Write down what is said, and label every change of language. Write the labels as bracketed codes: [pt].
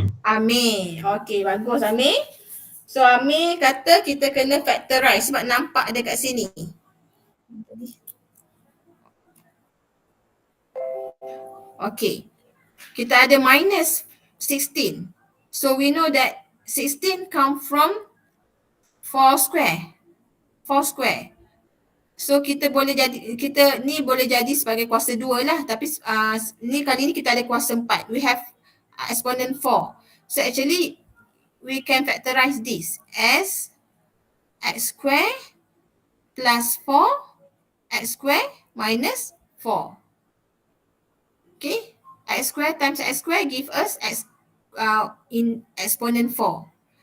[ms] Amir. Okay, bagus Amir. So Amir kata kita kena factorize sebab nampak dekat sini. Okay. Kita ada minus 16. [en] So we know that 16 come from 4 square. 4 square. [ms] So kita boleh jadi, kita ni boleh jadi sebagai kuasa 2 lah. Tapi ni kali ni kita ada kuasa 4. [en] We have exponent 4. So actually we can factorize this as x square plus 4 x square minus 4. Okay, x square times x square give us x in exponent 4.